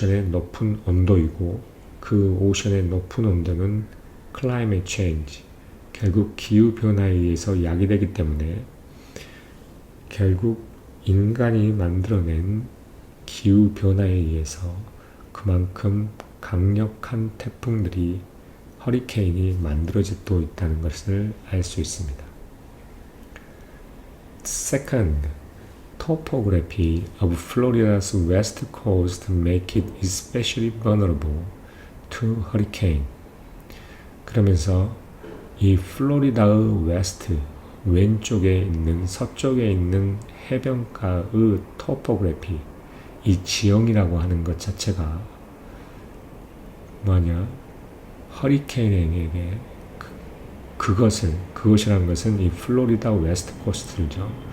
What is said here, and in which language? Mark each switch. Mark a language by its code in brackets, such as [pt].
[ko] 높은 온도이고 그 오션의 높은 온도는 climate change, 결국 기후변화에 의해서 야기되기 때문에 결국 인간이 만들어낸 기후변화에 의해서 그만큼 강력한 태풍들이 허리케인이 만들어지고 있다는 것을 알 수 있습니다. [en] Second, topography of Florida's west coast make it especially vulnerable to hurricane. [ko] 그러면서 이 플로리다의 웨스트 왼쪽에 있는 서쪽에 있는 해변가의 토포그래피 이 지형이라고 하는 것 자체가 뭐냐 허리케인에게 그것이라는 것은 이 플로리다 웨스트 코스트죠.